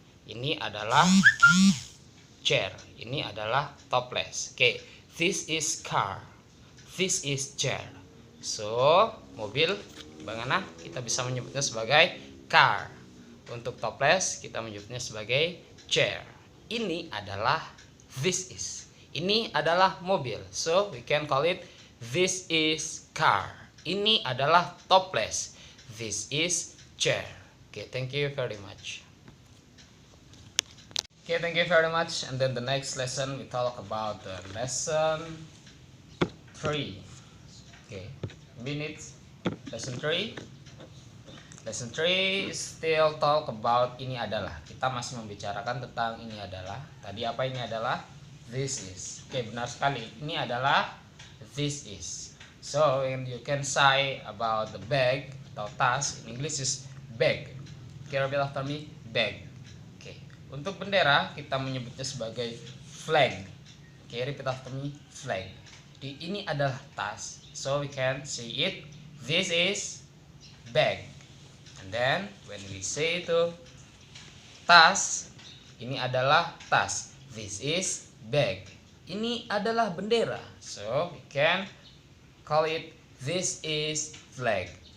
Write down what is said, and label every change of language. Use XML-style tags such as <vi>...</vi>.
<id>Ini adalah chair. Ini adalah toples. Okay.</id> <en>This is car. This is chair.</en> <id>So, mobil bagaimana kita bisa menyebutnya sebagai car. Untuk toples kita menyebutnya sebagai chair. Ini adalah</id> <en>this is.</en> <id>Ini adalah mobil.</id> <en>So, we can call it this is car.</en> <id>Ini adalah toples.</id> <en>This is chair. Okay, thank you very much. Okay, thank you very much. And then the next lesson we talk about the lesson 3. Okay, minutes. Lesson 3. Lesson 3 still talk about</en> <id>ini adalah. Kita masih membicarakan tentang ini adalah. Tadi apa ini adalah?</id> <en>This is.</en> <id>Oke, benar sekali. Ini adalah</id> <en>this is. So, you can say about the bag</en> <id>atau tas</id> <en>in English is bag. Oke, repeat after me. Bag. Oke.</en> <id>Untuk bendera kita menyebutnya sebagai flag.</id> <en>Oke, repeat after me. Flag.</en> <id>Jadi ini adalah tas.</id> <en>So we can say it. This is bag. And then when we say</en> <id>itu tas, ini adalah tas.</id> <en>This is bag.</en> <id>Ini adalah bendera.</id> <en>So we can call it this is flag.</en>